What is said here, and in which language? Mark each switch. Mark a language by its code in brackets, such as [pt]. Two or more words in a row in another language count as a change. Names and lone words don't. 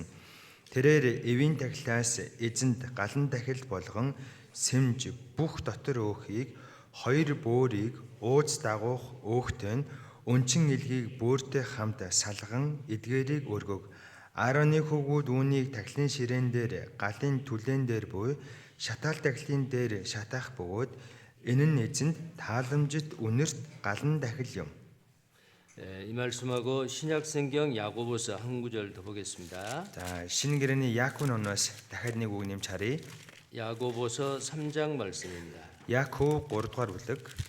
[mn] Тэрээр эвийн тахилаас эзэнд галан тахил болгон сэмж бүх дотор өөхийг хоёр бөөрийг ууз дагуух өөхтэй нь өнчин илгийг бөөртэй хамт салган эдгээрийг өргөг. Аараны хөвгүүд үүнийг тахилын ширээн дээр галын түлэн дээр буй шатаал тахилын дээр шатаах бөгөөд энэ нь эзэнд тааламжит үнэрт галан дахил юм. [ko] 이 말씀하고 신약성경 야고보서 한 구절 더 보겠습니다. [mn] За, шинэ гэрээний Яаков номоос дахиад нэг үг нэмж харъя. [ko] 야고보서 3장 말씀입니다. [mn] Яаков 3 дугаар бүлэг